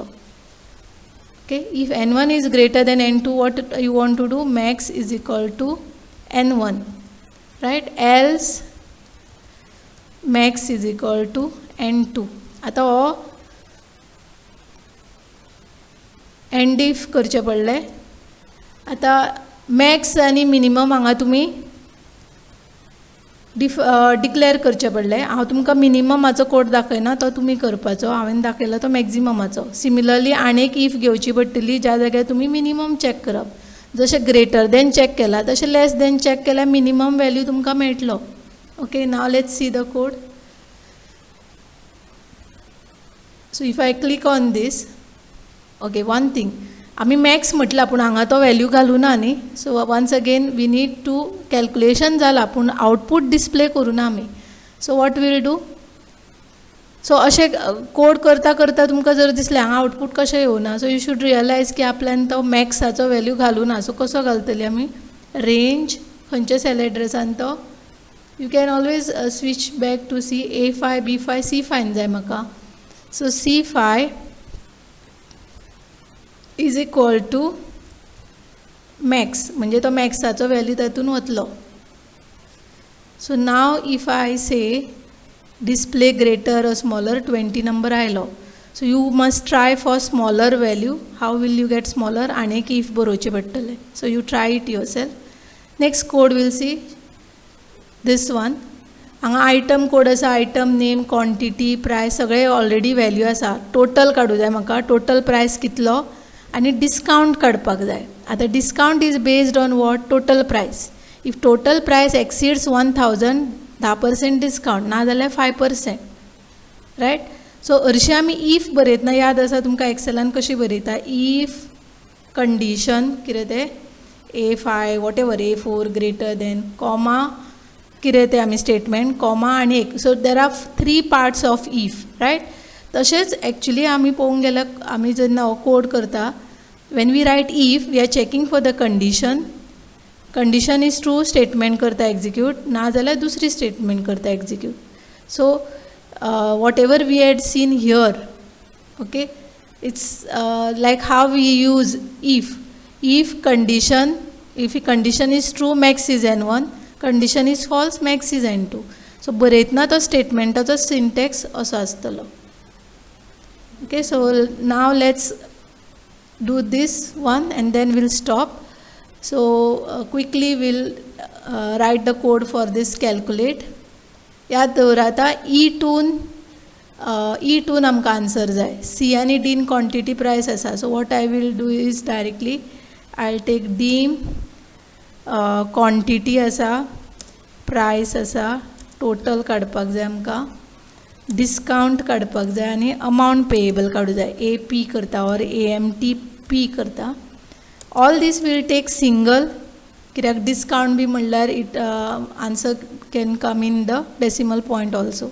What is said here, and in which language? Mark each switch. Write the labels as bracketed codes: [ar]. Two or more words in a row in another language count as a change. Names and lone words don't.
[en] okay, if n1 is greater than n2, what you want to do, max is equal to n1, right? Else max is equal to n2. [kok] आतां हो [en] end if [kok] करचें पडलें. आतां [en] max and minimum [kok] हांगा तुमी डिक्लेअर करचें पडलें. हांव तुमकां मिनिममाचो कोड दाखयना, तो तुमी करपाचो. हांवें दाखयला तो मॅक्झिममाचो. सिमिलरली आनीक इफ घेवची पडटली, ज्या जाग्यार तुमी मिनिमम चॅक करप. जशें [en] greater than [kok] चॅक केला तशें [en] less than [kok] चॅक केल्यार [en] minimum value [kok] तुमकां मेळटलो. [en] Okay, now let's see the code. So if I click on this, okay, one thing, [kok] आमी [en] max [kok] पूण हांगा तो वॅल्यू घालूना न्ही. [en] so once again we need to calculation [kok] जाला पूण आउटपूट डिस्प्ले करूना आमी. [en] so what will do, [kok] सो अशें कोड करता करता तुमकां जर दिसलें हांगा आउटपूट कशें येवना, [en] so you should realise [kok] की आपल्यान तो मॅक्साचो वॅल्यू घालूना. सो कसो घालतली आमी, रेंज खंयच्या सेल एड्रेसान तो, [en] you can always switch back to C, A5, [kok] B5, C5 जाय म्हाका. [en] So C5 is equal to max, [kok] म्हणजे तो मॅक्साचो वॅल्यू तातून वतलो. [en] so now if I say display greater or smaller, 20 [kok] नंबर आयलो. [en] so you must try for smaller value. How will you get smaller, [kok] आनीक इफ बरोवचें पडटलें. [en] so you try it yourself. Next code will see this one. [kok] हांगा [en] item code [kok] आसा, [en] item name, [kok] क्वॉन्टिटी, प्रायस सगळे [en] already value [kok] आसा. टोटल काडूं जाय म्हाका, [en] total price [kok] कितलो, आनी डिस्कावंट काडपाक जाय. आतां [en] discount is based on what, total price. If total price exceeds 1000, 10% discount, [kok] ना जाल्यार [en] 5%, right. [kok] सो हरशीं आमी इफ बरयतना याद आसा तुमकां एक्सेलान कशी बरयता, [en] if condition [kok] कितें तें A5 [en] whatever A4 greater than, [kok] कॉमा कितें तें आमी स्टेटमेंट, कॉमा आनी एक. [en] so there are 3 parts of if, right. [kok] तशेंच एक्चुली आमी पळोवंक गेल्यार आमी जेन्ना हो कोड करता, [en] when we write if we are checking for the condition condition is true, [kok] स्टेटमेंट करता एक्झिक्यूट, ना जाल्यार दुसरी स्टेटमेंट करता एक्झिक्यूट. [en] so whatever we had seen here, okay, it's like how we use if condition is true, max is n1, condition is false, max is n2. [kok] सो बरयतना तो स्टेटमेंटाचो सिंटॅक्स असो आसतलो. [en] okay, so now let's do this one and then we'll stop. So quickly we'll write the code for this calculate. [kok] याद दवरात E2 आमकां आन्सर जाय. C आनी D क्वांटिटी प्रायस आसा. [en] so what I will do is directly [kok] I'll take D, क्वांटिटी आसा, प्रायस आसा, टोटल काडपाक जाय आमकां, डिस्काउंट काडपाक जाय आनी [en] amount payable [kok] काडूं जाय. AP करता और AMTP करता. [en] all these will take single, [kok] कित्याक डिस्काउंट बी म्हणल्यार [en] it answer can come in the decimal point also.